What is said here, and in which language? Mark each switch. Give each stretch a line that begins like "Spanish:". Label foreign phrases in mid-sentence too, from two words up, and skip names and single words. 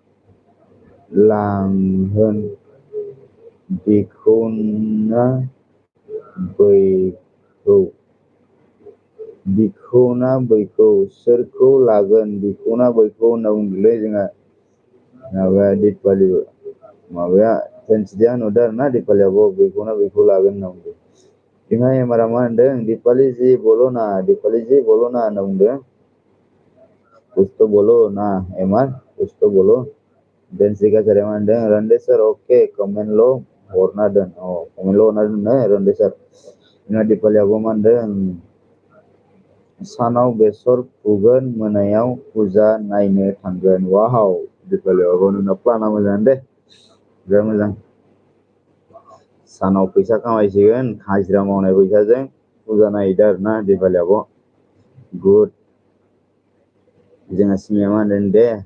Bodo: लांहोन बिखौना बैखौ सोरखौ लागोन बिखौना बैखौ होनना बुंदोंलै जोंहा माबाया दिपालि माबाया दोनस्रिया होनहरदों आरो ना दिपालि आब' बैखौना बैखौ लागोन होनना बुंदों जोंहा एमारा मा होनदों
Hindi: दिपालि जी बोलो ना
Bodo: होनना बुंदों
Hindi: कुछ तो बोलो ना एमार कुछ तो बोलो
Bodo: दोनस्रि कासारिया मा होनदों रन्देसर अके कमेन्टल' हरना दोन कमेन्टल' हरना दोननो रन्देसर जोंहा दिपालि आब'आ मा होनदों सानाव बेसर फुगोन मोनायाव फुजा नायनो थांगोन वाव दिपालि आब' नोंना प्लाना मोजाङानो दे बिराद मोजां सानाव फैसा खामायसिगोन हाजिरा मावनाय फैसाजों फुजा नायहैदो आरो ना दिपालि आब' गुड जोंहा सिमाया मा होनदों दे